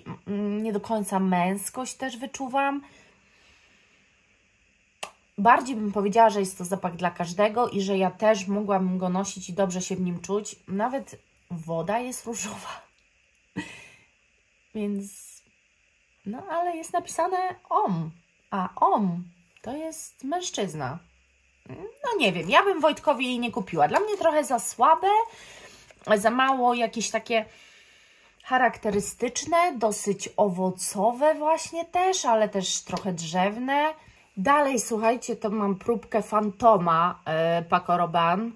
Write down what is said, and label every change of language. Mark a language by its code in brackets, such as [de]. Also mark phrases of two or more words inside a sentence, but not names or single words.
[pl] Nie do końca męskość też wyczuwam. Bardziej bym powiedziała, że jest to zapach dla każdego i że ja też mogłabym go nosić i dobrze się w nim czuć. Nawet woda jest różowa. Więc, no ale jest napisane homme, a homme to jest mężczyzna. No nie wiem, ja bym Wojtkowi jej nie kupiła. Dla mnie trochę za słabe, za mało jakieś takie charakterystyczne, dosyć owocowe właśnie też, ale też trochę drzewne. Dalej, słuchajcie, to mam próbkę Fantoma Paco Rabanne.